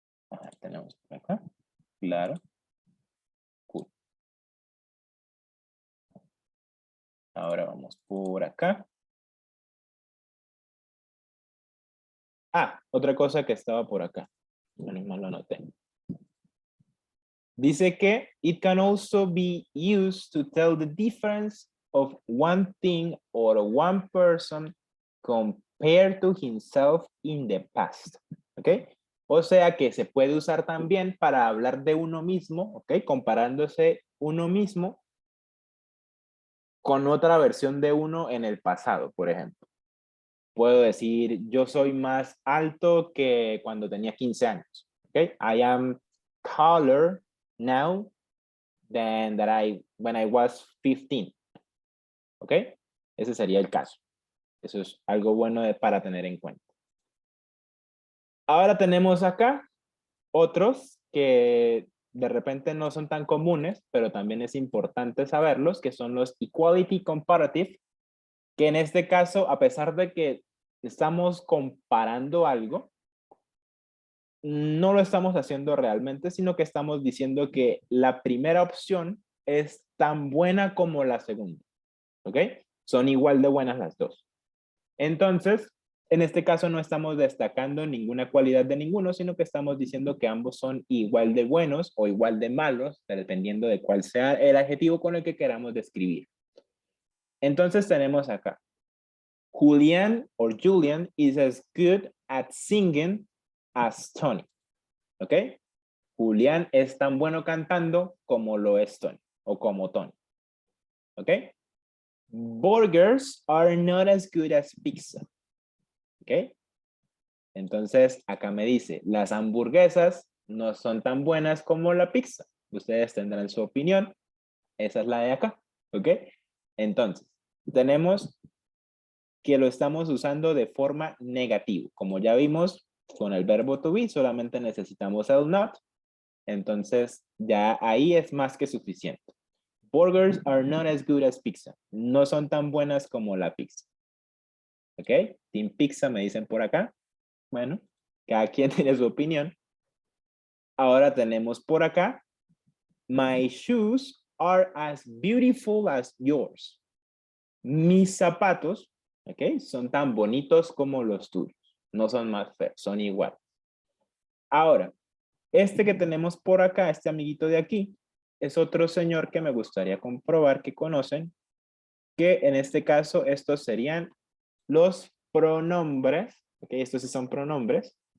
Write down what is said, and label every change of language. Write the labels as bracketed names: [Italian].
[Spanish] Ajá, tenemos por acá. Claro. Cool. Ahora vamos por acá. Ah, otra cosa que estaba por acá. Menos mal lo anoté. Dice que [English] it can also be used to tell the difference of one thing or one person compared to himself in the past. [Spanish] ¿Ok? O sea que se puede usar también para hablar de uno mismo, ¿ok? Comparándose uno mismo con otra versión de uno en el pasado, por ejemplo. Puedo decir, yo soy más alto que cuando tenía 15 años. ¿Ok? [English] I am taller now than when I was 15. [Spanish] ¿Ok? Ese sería el caso. Eso es algo bueno para tener en cuenta. Ahora tenemos acá otros que de repente no son tan comunes, pero también es importante saberlos, que son los equality comparative, que en este caso, a pesar de que estamos comparando algo, no lo estamos haciendo realmente, sino que estamos diciendo que la primera opción es tan buena como la segunda. ¿Ok? Son igual de buenas las dos. Entonces, en este caso no estamos destacando ninguna cualidad de ninguno, sino que estamos diciendo que ambos son igual de buenos o igual de malos, dependiendo de cuál sea el adjetivo con el que queramos describir. Entonces tenemos acá, [English] Julian or Julian is as good at singing as Tony. [Spanish] ¿Ok? Julián es tan bueno cantando como lo es Tony o como Tony. ¿Ok? [English] Burgers are not as good as pizza. [Spanish] ¿Ok? Entonces, acá me dice, las hamburguesas no son tan buenas como la pizza. Ustedes tendrán su opinión. Esa es la de acá. ¿Ok? Entonces, tenemos que lo estamos usando de forma negativa. Como ya vimos, con el verbo to be solamente necesitamos el not. Entonces, ya ahí es más que suficiente. [English] Burgers are not as good as pizza. [Spanish] No son tan buenas como la pizza. ¿Ok? Team Pizza me dicen por acá. Bueno, cada quien tiene su opinión. Ahora tenemos por acá. [English] My shoes are as beautiful as yours. [Spanish] Mis zapatos, ¿ok? Son tan bonitos como los tuyos. No son más feos, son iguales. Ahora, este que tenemos por acá, este amiguito de aquí, es otro señor que me gustaría comprobar que conocen, que en este caso estos serían los pronombres, ok, estos sí son pronombres,